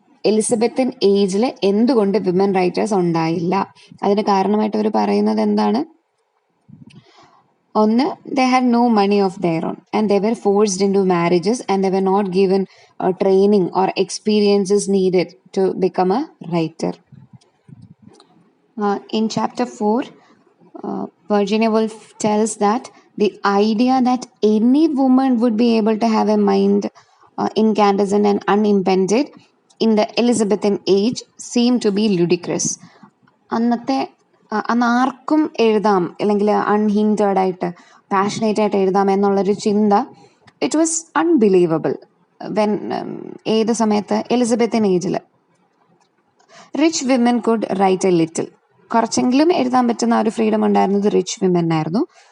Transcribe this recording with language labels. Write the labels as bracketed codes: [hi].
[ml] Elizabethan ഏജിൽ എന്തുകൊണ്ട് women writers ഉണ്ടായില്ല? അതിന് കാരണമായിട്ട് അവർ പറയുന്നത് എന്താണ്? [en] ഒന്ന്, they had no money of their own and they were forced into marriages and they were not given training or experiences needed to become a writer. In chapter 4, Virginia Woolf tells that the idea that any woman would be able to have a mind incandescent and unimpeded in the Elizabethan age seemed to be ludicrous. [ml] അന്ന് ആർക്കും എഴുതാം, അല്ലെങ്കിൽ അൺഹിൻഡേർഡ് ആയിട്ട് passionate ആയിട്ട് എഴുതാം എന്നുള്ളൊരു ചിന്ത, [en] it was unbelievable [ml] when ഏത് സമയത്ത് എലിസബത്തിൻ ഏജിൽ [en] rich women could write a little, [ml] കുറച്ചെങ്കിലും എഴുതാൻ പറ്റുന്ന ഒരു ഫ്രീഡം ഉണ്ടായിരുന്നത് റിച്ച് വിമനായിരുന്നു.